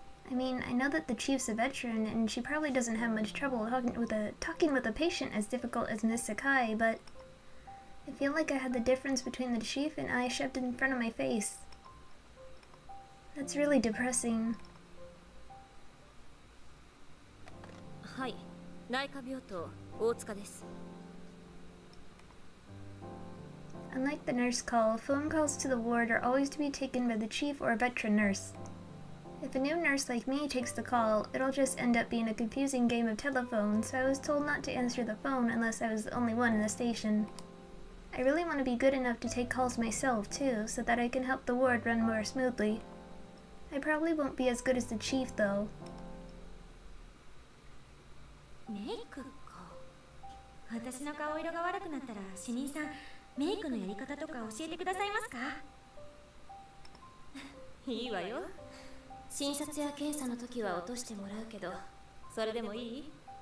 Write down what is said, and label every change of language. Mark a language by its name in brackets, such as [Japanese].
[English] I mean, I know that the chief's a veteran, and she probably doesn't have much trouble talking with a patient as difficult as Miss Sakai, but I feel like I had the difference between the chief and I shoved in front of my face. That's really depressing. [Japanese] はい、内科病棟大塚です。 [English] Unlike the nurse call, phone calls to the ward are always to be taken by the chief or a veteran nurse. If a new nurse like me takes the call, it'll just end up being a confusing game of telephone, so I was told not to answer the phone unless I was the only one in the station. I really want to be good enough to take calls myself, too, so that I can help the ward run more smoothly. I probably won't be as good as the chief, though. [Japanese] メイクか。私の顔色が悪くなったら主任さん、メイクのやり方とか教えてくださいますか？いいわよ。診察や検査の時は落としてもらうけど、それでもいい？